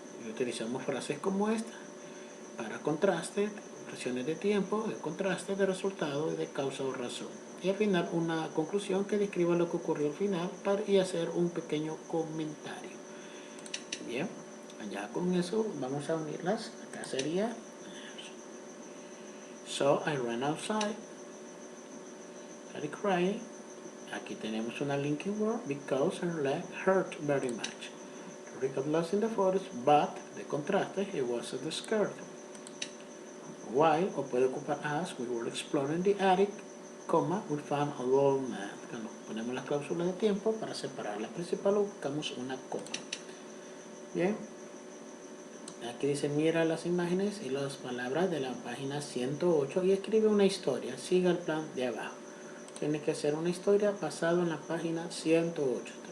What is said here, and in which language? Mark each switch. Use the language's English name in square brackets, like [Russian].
[Spanish] Y utilizamos frases como esta para contraste, expresiones de tiempo, de contraste, de resultado y de causa o razón. Y al final una conclusión que describa lo que ocurrió al final y hacer un pequeño comentario. Bien, ya con eso vamos a unirlas. Acá sería: [English] So I ran outside, started crying. [Spanish] Aquí tenemos una [English] linking word, because her leg hurt very much. Rick got lost in the forest, but [Spanish] de contraste, [English] he wasn't scared. While, [Spanish] o puede ocupar [English] as, we were exploring the attic, we found a old man. [Spanish] Cuando ponemos las cláusulas de tiempo para separar la principal, buscamos una coma. Bien, aquí dice: mira las imágenes y las palabras de la página 108 y escribe una historia. Siga el plan de abajo. Tiene que hacer una historia basada en la página 108.